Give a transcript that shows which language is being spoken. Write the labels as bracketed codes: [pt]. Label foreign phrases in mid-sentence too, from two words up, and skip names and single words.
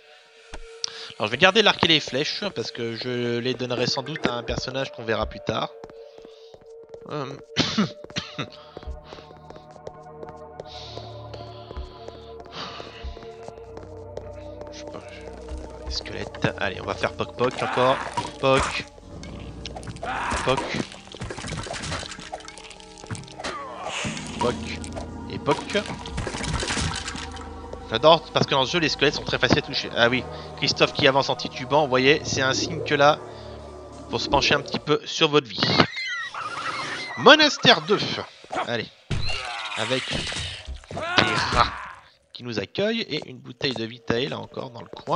[fr] Alors, je vais garder l'arc et les flèches, parce que je les donnerai sans doute à un personnage qu'on verra plus tard. Squelette. Allez, on va faire poc poc encore. Poc. Poc. Poc. Et poc. J'adore parce que dans ce jeu les squelettes sont très faciles à toucher. Ah oui, Christophe qui avance en titubant, vous voyez, c'est un signe que là, faut se pencher un petit peu sur votre vie. Monastère 2. Allez. Avec des rats qui nous accueillent et une bouteille de Vitae là encore dans le coin.